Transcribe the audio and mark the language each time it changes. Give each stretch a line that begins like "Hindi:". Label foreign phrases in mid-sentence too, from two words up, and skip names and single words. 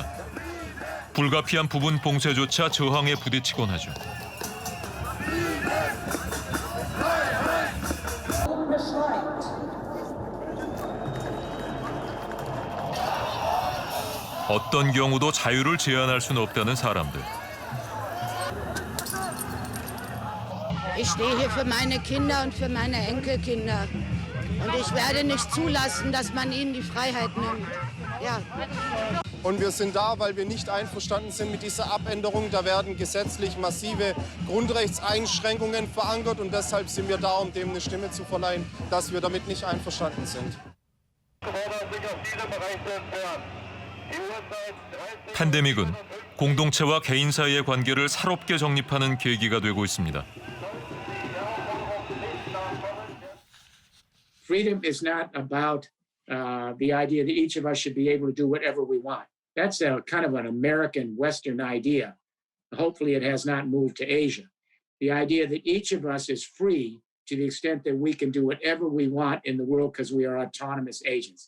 Korean: 불가피한 부분 봉쇄조차 저항에 부딪히곤 하죠. 어떤 경우도 자유를 제한할 수는 없다는 사람들.
German: Ich stehe hier für meine Kinder und für meine Enkelkinder. Und ich werde nicht zulassen, dass man ihnen die Freiheit nimmt. Ja. Und wir sind da, weil wir nicht einverstanden sind mit dieser Abänderung. Da werden gesetzlich massive Grundrechtseinschränkungen verankert. Und deshalb sind wir da, um dem eine Stimme zu verleihen, dass wir damit nicht einverstanden sind.
Korean: 팬데믹은 공동체와 개인 사이의 관계를 새롭게 정립하는 계기가 되고 있습니다.
English: Freedom is not about the idea that each of us should be able to do whatever we want. That's a kind of an American Western idea. Hopefully it has not moved to Asia. The idea that each of us is free to the extent that we can do whatever we want in the world because we are autonomous agents.